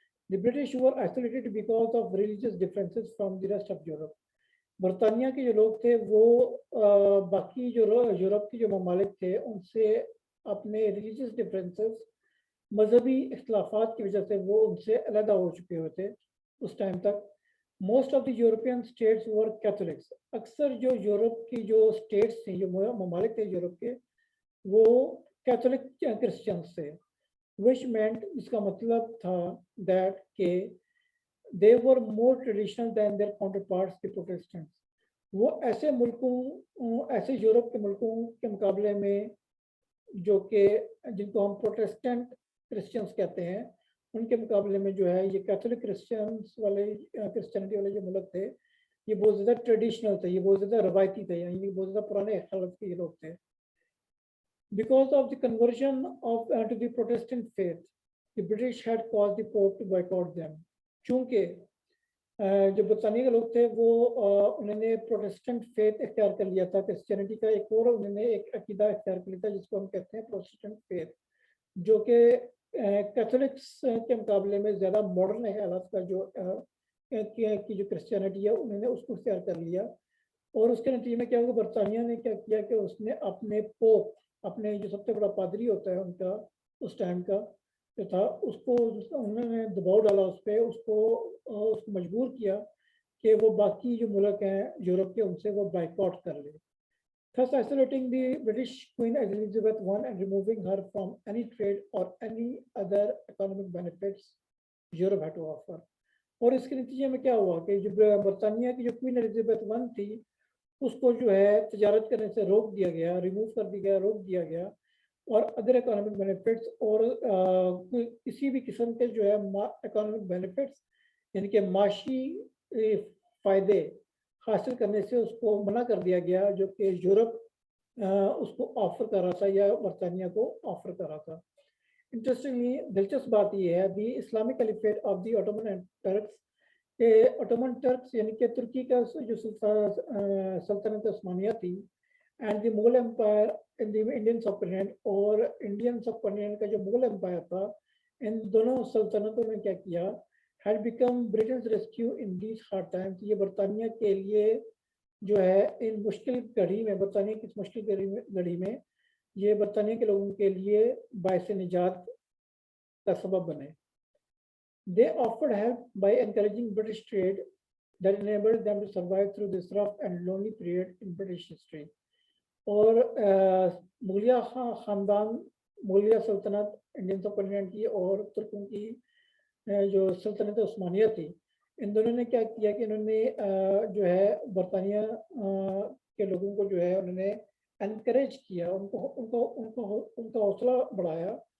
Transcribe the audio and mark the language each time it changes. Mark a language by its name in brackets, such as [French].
[English] The British were isolated because of religious differences from the rest of Europe. [Urdu] برطانیہ کے جو لوگ تھے وہ باقی جو یورپ کے جو ممالک تھے ان سے اپنے ریلیجیس ڈفرینسز، مذہبی اختلافات کی وجہ سے وہ ان سے علیحدہ ہو چکے ہوئے تھے اس ٹائم تک. [English] Most of the European states were Catholics. [Urdu] اکثر جو یورپ کی جو اسٹیٹس تھیں، جو ممالک تھے یورپ کے، وہ کیتھولک کرسچنس تھے. [English] which meant, [Urdu] اس کا مطلب تھا [English] That کہ they were more traditional than their counterparts the Protestants. [Urdu] وہ ایسے ملکوں، ایسے یورپ کے ملکوں کے مقابلے میں جو کہ جن کو ہم پروٹیسٹنٹ کرسچنس کہتے ہیں، ان کے مقابلے میں جو ہے یہ کیتھولک کرسچنس والے، کرسچینٹی والے جو ملک تھے، یہ بہت زیادہ ٹریڈیشنل تھے، یہ بہت زیادہ روایتی تھے، یعنی بہت زیادہ پرانے خلق کے یہ لوگ تھے. [English] Because of the conversion to the Protestant faith, the British had caused the Pope to boycott them. [Urdu] چونکہ جو برطانیہ کے لوگ تھے وہ انہوں نے پروٹیسٹنٹ فیتھ اختیار کر لیا تھا، کرسچینٹی کا ایک اور انہوں نے ایک عقیدہ اختیار کر لیا تھا جس کو ہم کہتے ہیں پروٹیسٹنٹ فیتھ، جو کہ کیتھولکس کے مقابلے میں زیادہ ماڈرن حالات کا جو کی جو کرسچینٹی ہے انہوں نے اس کو اختیار کر لیا. اور اس کے نتیجے میں کیا ہوا، برطانیہ نے کیا کیا کہ اس نے اپنے پوپ، اپنے جو سب سے بڑا پادری ہوتا ہے ان کا اس ٹائم کا جو تھا، اس کو انہوں نے دباؤ ڈالا اس پہ، اس کو مجبور کیا کہ وہ باقی جو ملک ہیں یورپ کے ان سے وہ بائیکاٹ کر لے. [English] Thus isolating the British Queen Elizabeth I and removing her from any trade or any other economic benefits Europe had to offer. [Urdu] اور اس کے نتیجے میں کیا ہوا کہ جو برطانیہ کی جو کوئین ایلزابتھ I تھی اس کو جو ہے تجارت کرنے سے روک دیا گیا، ریموو کر دیا گیا، روک دیا گیا، اور [English] other economic benefits [Urdu] اور کسی بھی قسم کے جو ہے اکانومک بینیفٹس یعنی کہ معاشی فائدے حاصل کرنے سے اس کو منع کر دیا گیا، جو کہ یورپ اس کو آفر کر رہا تھا یا برطانیہ کو آفر کر رہا تھا. [English] interestingly [Urdu] دلچسپ بات یہ ہے [English] the Islamic caliphate of the Ottoman Turks, [Urdu] کہ آٹومن ٹرکس یعنی کہ ترکی کا جو سلطنت عثمانیہ تھی، [English] and the Mughal empire in the Indian subcontinent, [Urdu] اور انڈین سب کنٹیننٹ کا جو مغل امپائر تھا، ان دونوں سلطنتوں نے کیا کیا، [English] had become Britain's rescue in these hard times. [Urdu] یہ برطانیہ کے لیے جو ہے ان مشکل گھڑی میں، برطانیہ کی مشکل گھڑی میں یہ برطانیہ کے لوگوں کے لیے باعث نجات کا سبب بنے. [English] They offered help by encouraging British trade that enabled them to survive through this rough and lonely period in British history. [Urdu] اور مغلیہ خاندان، مغلیہ سلطنت انڈین سب کنٹیننٹ کی اور ترکوں کی جو سلطنت عثمانیہ تھی، ان دونوں نے کیا کیا کہ انہوں نے جو ہے برطانیہ کے لوگوں کو جو ہے انہوں نے انکریج کیا، ان کا حوصلہ بڑھایا